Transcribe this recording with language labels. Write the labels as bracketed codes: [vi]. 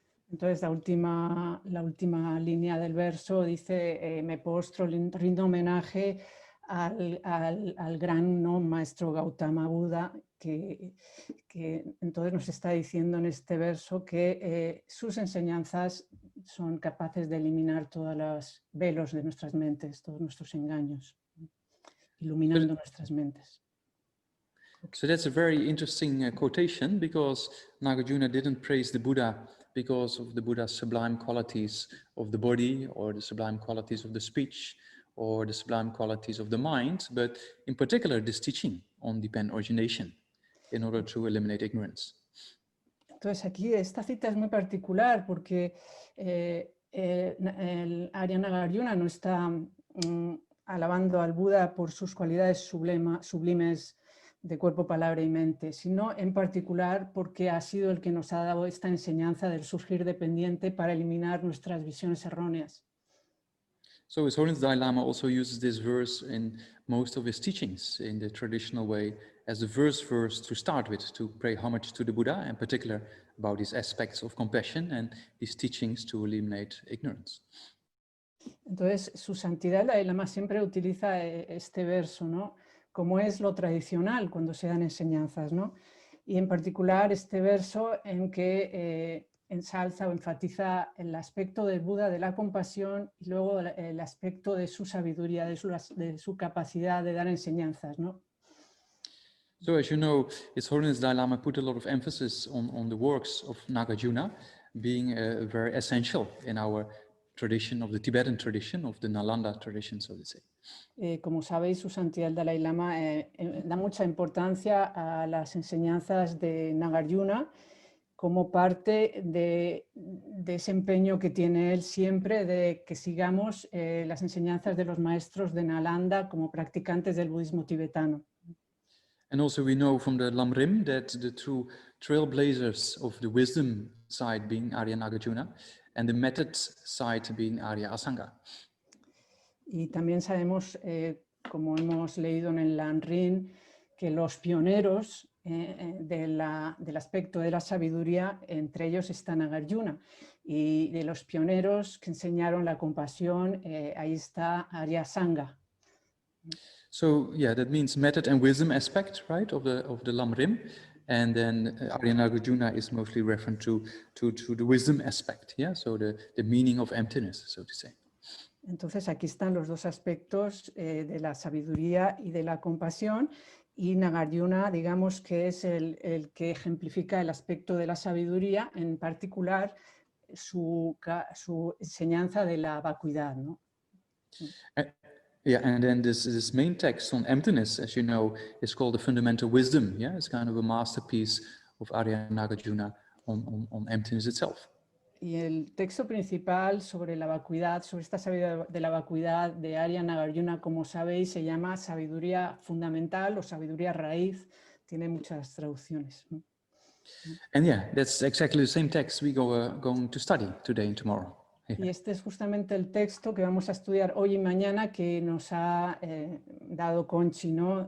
[es] Entonces la última línea del verso dice, me postro, rindo homenaje al gran, ¿no?, maestro Gautama Buda, que entonces nos está diciendo en este verso que sus enseñanzas son capaces de eliminar todos los velos de nuestras mentes, todos nuestros engaños, iluminando nuestras mentes. [en] So that's a very interesting quotation, because Nagarjuna didn't praise the Buddha because of the Buddha's sublime qualities of the body, or the sublime qualities of the speech, or the sublime qualities of the mind, but in particular this teaching on dependent origination in order to eliminate ignorance. [es] Entonces aquí esta cita es muy particular porque el Arya Nagarjuna no está alabando al Buda por sus cualidades sublimes de cuerpo, palabra y mente, sino en particular porque ha sido el que nos ha dado esta enseñanza del surgir dependiente para eliminar nuestras visiones erróneas. [en] So His Holiness Dalai Lama also uses this verse in most of his teachings in the traditional way as the first verse to start with, to pay homage to the Buddha, in particular about these aspects of compassion and these teachings to eliminate ignorance. [es] Entonces, su santidad Dalai Lama siempre utiliza este verso, ¿no?, como es lo tradicional cuando se dan enseñanzas, ¿no? Y en particular este verso en que ensalza o enfatiza el aspecto del Buda de la compasión y luego el aspecto de su sabiduría, de su capacidad de dar enseñanzas, ¿no? [en] So as you know, His Holiness Dalai Lama put a lot of emphasis on the works of Nagarjuna being very essential in our tradition, of the Tibetan tradition, of the Nalanda tradition, so to say. [es] Como sabéis, su santidad el Dalai Lama da mucha importancia a las enseñanzas de Nagarjuna como parte de ese empeño que tiene él siempre de que sigamos las enseñanzas de los maestros de Nalanda como practicantes del budismo tibetano. [en] And also we know from the Lamrim that the two trailblazers of the wisdom side being Arya Nagarjuna and the method side being Arya Asanga. [es] Y también sabemos, como hemos leído en el Lamrim, que los pioneros del aspecto de la sabiduría, entre ellos está Nagarjuna, y de los pioneros que enseñaron la compasión, ahí está Arya Asanga. [en] So yeah, that means method and wisdom aspect, right, of the Lamrim, and then Arya Nagarjuna is mostly referring to the wisdom aspect, yeah, so the meaning of emptiness, so to say. [es] Entonces aquí están los dos aspectos de la sabiduría y de la compasión, y Nagarjuna, digamos que es el que ejemplifica el aspecto de la sabiduría, en particular su enseñanza de la vacuidad, ¿no? [en] Yeah, and then this main text on emptiness, as you know, is called the Fundamental Wisdom. Yeah, it's kind of a masterpiece of Arya Nagarjuna on emptiness itself. [es] Y el texto principal sobre la vacuidad, sobre esta sabiduría de la vacuidad de Arya Nagarjuna, como sabéis, se llama Sabiduría Fundamental o Sabiduría Raíz. Tiene muchas traducciones, ¿no? [en] And yeah, that's exactly the same text we going to study today and tomorrow. [es] Y este es justamente el texto que vamos a estudiar hoy y mañana que nos ha dado Conchi, ¿no?